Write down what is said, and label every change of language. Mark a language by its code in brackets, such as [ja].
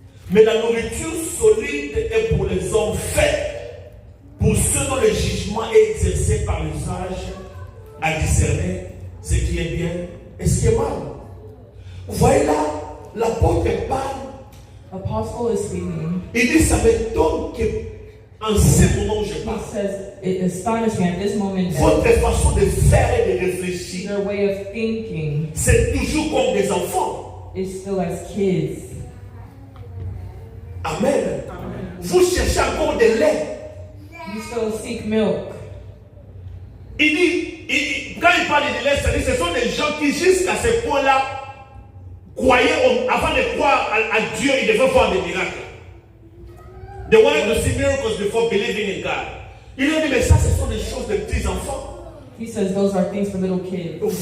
[fr] Mais la nourriture solide est pour les hommes faits, pour ceux dont le jugement est exercé par l'usage à discerner ce qui est bien et ce qui est mal. Vous voyez là, l'apôtre parle. [en] Apostle is speaking. [fr] Il dit, ça m'étonne qu'en ce moment où je [en] He [fr] parle, [en] says, it astonished me at this moment [fr] votre [en] that [fr] façon de faire et de réfléchir, [en] their way of thinking [fr] c'est toujours comme des enfants. [en] is still as kids. Amen. [fr] Vous cherchez encore de lait. [en] You still seek milk. [fr] Il dit, quand il parle de lait, c'est-à-dire ce sont des gens qui jusqu'à ce point-là croyaient, avant de croire à Dieu, ils devaient voir des miracles. [en] They wanted to see miracles before believing in God. [fr] Il a dit, mais ça, ce sont des choses de petits enfants. [en] He says those are things for little kids.